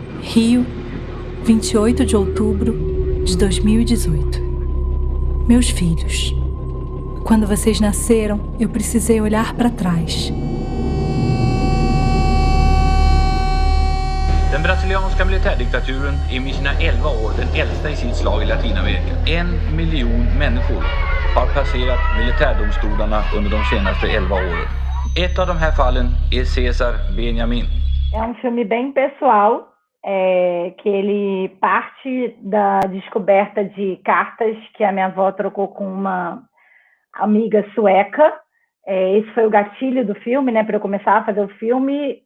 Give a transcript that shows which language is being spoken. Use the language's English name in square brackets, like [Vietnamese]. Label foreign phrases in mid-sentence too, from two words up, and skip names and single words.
[Portuguese] Rio, 28 de outubro de 2018. Meus filhos. Quando vocês nasceram, eu precisei olhar para trás. [Swedish] Den brasilianska militärdiktaturen är med sina 11 år den äldsta i sitt slag i Latinamerika. 1 miljon människor har passerat militärdomstolarna under de senaste 11 åren. Ett av de här fallen är César Benjamin. [Portuguese] É filme bem pessoal, que ele parte da descoberta de cartas que a minha avó trocou com uma amiga sueca. Esse foi o gatilho do filme, né, para eu começar a fazer o filme.